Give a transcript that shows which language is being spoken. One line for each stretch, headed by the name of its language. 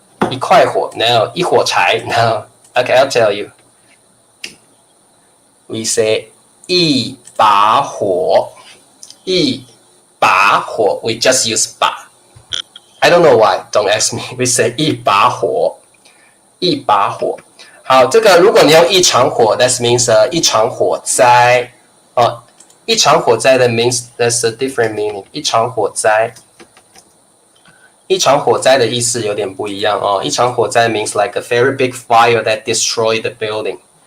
English: 一块火 ，no， 一火柴 ，no。Okay, I'll tell you.We say
Chinese: 一把火，一把火。
English: We just use 把。I don't know why. Don't ask me. We say 一把火，一把火。
Chinese: 好，这个如果你用一场火 ，
English: that means
Chinese: 一场火灾哦。
English: 一场火灾的 means that's a different meaning。
Chinese: 一场火灾，一场火灾的意思有点不一样哦。一场火灾
English: means like a very big fire that destroyed the building。